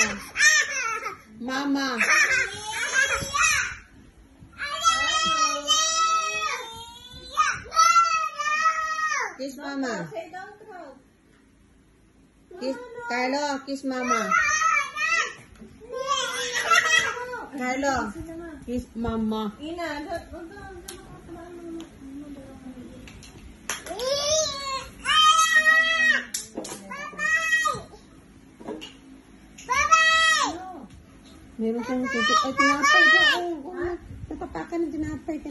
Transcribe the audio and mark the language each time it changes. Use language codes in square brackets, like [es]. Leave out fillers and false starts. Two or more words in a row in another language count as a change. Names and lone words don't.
[en] Mama. Kiss mama. Kiss, Kylo, kiss mama. Kylo, kiss mama. [tl] Meron kang tutok. Ay, tinapay ka. Napapakan ng tinapay ka.